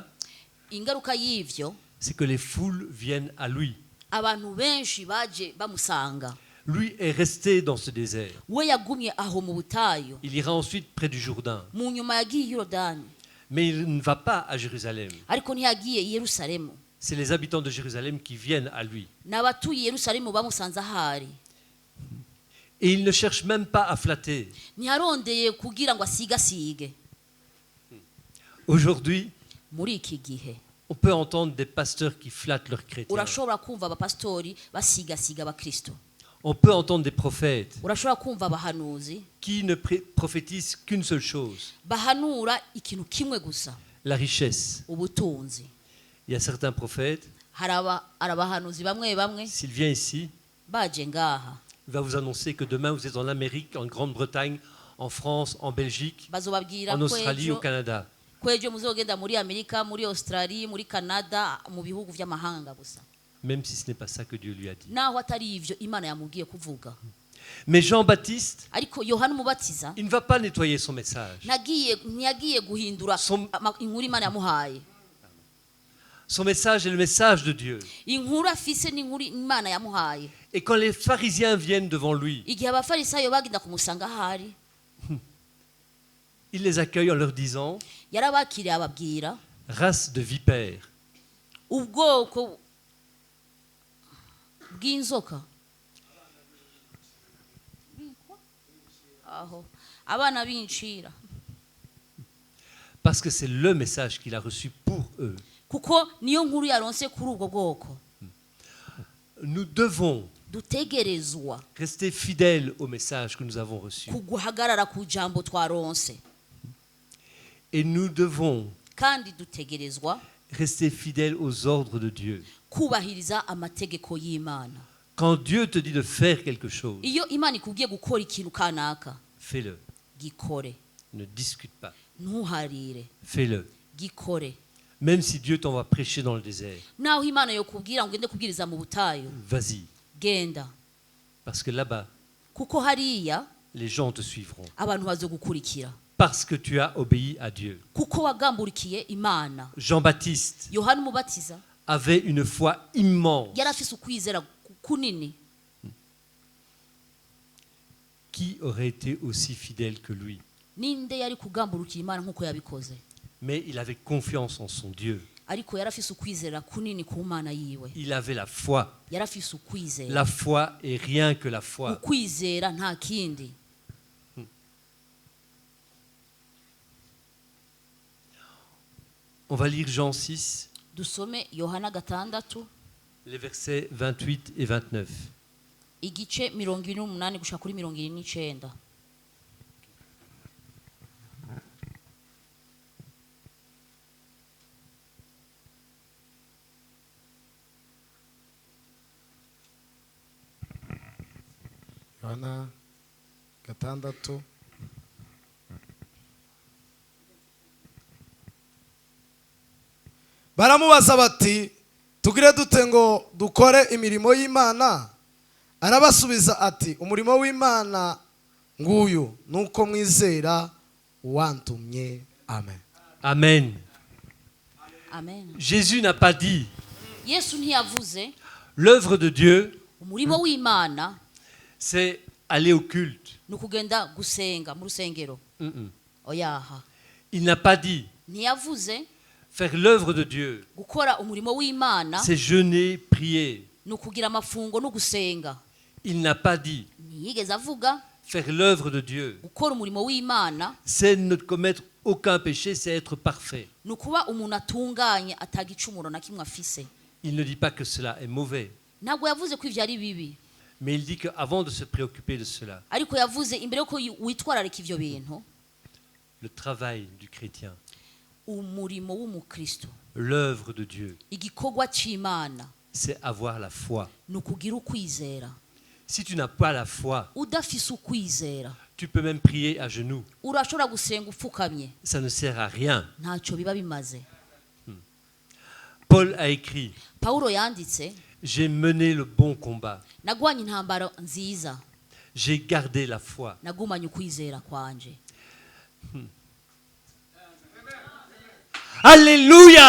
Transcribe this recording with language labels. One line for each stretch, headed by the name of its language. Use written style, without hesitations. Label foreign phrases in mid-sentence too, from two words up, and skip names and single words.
Rundi: Ingaruka y'ivyo,
French: c'est que les foules viennent à lui.
Rundi: abantu benshi baje bamusanga.
French: Lui est resté dans ce désert.
Rundi: We yagumye aho mu butayu.
French: Il ira ensuite près du Jourdain.
Rundi: Mu nyuma yagiye i Yorodani,
French: Mais il ne va pas à Jérusalem.
Rundi: ariko ntiyagiye i Yerusalemu.
French: C'est les habitants de Jérusalem qui viennent à lui.
Rundi: N'abatuye i Yerusalemu bamusanze ahari.
French: Et il ne cherche même pas à flatter.
Rundi: ntiharondeye kugira ngo asigasige.
French: Aujourd'hui,
Rundi: Muri iki gihe
French: on peut entendre des pasteurs qui flattent leurs chrétiens.
Rundi: urashobora kumva abapasitori basigasiga abakristo.
French: On peut entendre des prophètes
Rundi: Urashobora kumva abahanuzi
French: qui ne prophétisent qu'une seule chose,
Rundi: bahanura ikintu kimwe gusa,
French: la richesse.
Rundi: ubutunzi.
French: Il y a certains prophètes,
Rundi: Hari abahanuzi bamwe bamwe
French: s'il vient ici,
Rundi: baje ngaha
French: il va vous annoncer que demain vous êtes en Amérique, en Grande-Bretagne, en France, en Belgique,
Rundi: bazobabwira
French: en Australie, au
Rundi: kwejo
French: Canada.
Rundi: kwejo muzogenda muri Amerika, muri Australia, muri Canada, mu bihugu vy'amahanga gusa,
French: Même si ce n'est pas ça que Dieu lui a dit.
Rundi: naho atari ivyo Imana yamubwiye kuvuga.
French: Mais Jean-Baptiste,
Rundi: Ariko Yohana umubatiza
French: il ne va pas nettoyer son message.
Rundi: ntiyagiye guhindura inkuru Imana yamuhaye.
French: Son message est le message de Dieu.
Rundi: Inkuru afise n'inkuru Imana yamuhaye.
French: Et quand les pharisiens viennent devant lui,
Rundi: Igihe abafarisayo bagenda kumusanga ahari,
French: il les accueille en leur disant
Rundi: yarabakiriye ababwira,
French: race de vipères.
Rundi: ubwoko bw'inzoka, aho abana b'incira,
French: Parce que c'est le message qu'il a reçu pour eux.
Rundi: kuko niyo nkuru yaronse kuri ubwo bwoko.
French: Nous devons
Rundi: Dutegerezwa
French: rester fidèles au message que nous avons reçu.
Rundi: kuguhagarara ku jambo twaronse,
French: Et nous devons
Rundi: kandi dutegerezwa
French: rester fidèles aux ordres de Dieu.
Rundi: kubahiriza amategeko y'Imana.
French: Quand Dieu te dit de faire quelque chose,
Rundi: Iyo Imana ikubwiye gukora ikintu kanaka,
French: fais-le.
Rundi: gikore,
French: Ne discute pas.
Rundi: ntuharire,
French: Fais-le.
Rundi: gikore.
French: Même si Dieu t'envoie prêcher dans le désert,
Rundi: Naho Imana yokubwira ngo ugende kubwiriza mu butayu,
French: vas-y.
Rundi: genda,
French: Parce que là-bas,
Rundi: kuko hariya
French: les gens te suivront.
Rundi: abantu bazogukurikira,
French: Parce que tu as obéi à Dieu.
Rundi: kuko wagamburikiye Imana.
French: Jean-Baptiste
Rundi: Yohana umubatiza
French: avait une foi immense.
Rundi: yari afise ukwizera kunini.
French: Qui aurait été aussi fidèle que lui?
Rundi: Ninde yari kugamburukira Imana nkuko yabikoze?
French: Mais il avait confiance en son Dieu.
Rundi: Ariko yari afise ukwizera kunini ku Mana yiwe.
French: Il avait la foi.
Rundi: Yari afise ukwizera.
French: La foi et rien que la foi.
Rundi: Ukwizera nta kindi.
French: On va lire Jean 6,
Rundi: Dusome Yohana 6
French: les versets 28 et 29.
Rundi: igice 28 gushika kuri 29. Yohana 6. Baramubaza bati tugire dute ngo dukore imirimo y'Imana? Arabasubiza ati umurimo w'Imana nguyu nuko mwizera uwantumye. Amen. Amen. Amen.
French: Jésus n'a pas dit
Rundi: Yesu ntiyavuze
French: l'œuvre de Dieu,
Rundi: umurimo w'Imana
French: c'est aller au culte.
Rundi: nukugenda gusenga mu rusengero. Oyaha.
French: Il n'a pas dit
Rundi: Ntiyavuze
French: faire l'œuvre de Dieu,
Rundi: gukora umurimo w'Imana
French: c'est jeûner, prier.
Rundi: nukugira amafungo no gusenga.
French: Il n'a pas dit
Rundi: Ntiyigeze avuga
French: faire l'œuvre de Dieu,
Rundi: gukora umurimo w'Imana
French: c'est ne commettre aucun péché, c'est être parfait.
Rundi: nukuba umuntu atunganye atagicumuro na kimwe afise.
French: Il ne dit pas que cela est mauvais,
Rundi: Ntabwo yavuze ko ivyo ari bibi,
French: mais il dit qu'avant de se préoccuper de cela,
Rundi: ariko yavuze imbere yuko witwararika ivyo bintu,
French: le travail du chrétien,
Rundi: umurimo w'umukristo,
French: l'œuvre de Dieu,
Rundi: igikorwa c'Imana
French: c'est avoir la foi.
Rundi: nukugira ukwizera.
French: Si tu n'as pas la foi,
Rundi: Udafise ukwizera
French: tu peux même prier à genoux.
Rundi: urashobora gusenga upfukamye,
French: Ça ne sert à rien.
Rundi: ntacyo biba bimaze.
French: Paul a écrit,
Rundi: Pawulo yanditse,
French: j'ai mené le bon combat,
Rundi: nagwanye intambara nziza,
French: j'ai gardé la foi.
Rundi: nagumanye ukwizera kwanje. Alléluia!